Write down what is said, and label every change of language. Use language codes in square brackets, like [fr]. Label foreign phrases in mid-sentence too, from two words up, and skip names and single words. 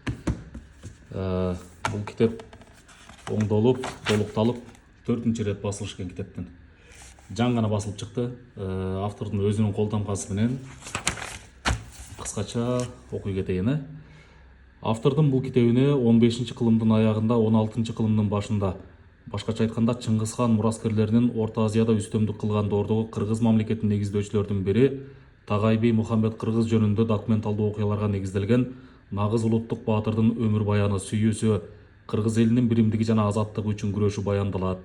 [kk] Бұл кітап оңдалып, толықталып, 4-ші рет басылышқан кітаптан. Жаңа басылып шықты. Автордың өзінің қолтаңбасымен қысқаша оқи кетейін. Автордың бұл кітабыны 15-ші қылымдың аяғында, 16-шы қылымдың [ky] башында, башкача айтканда Чыңгыз хан мураскерлеринин Орто Азияда үстөмдүк кылган доордогу кыргыз мамлекетинин негиздөөчүлөрдүн бири Тагайби Мухаммед Кыргыз жөнүндө документалдуу окуяларга негизделген нагыз улуттук баатырдын өмүр баяны сүйүүсү, кыргыз элинин биримдиги жана азаттыгы үчүн күрөшү баяндалат.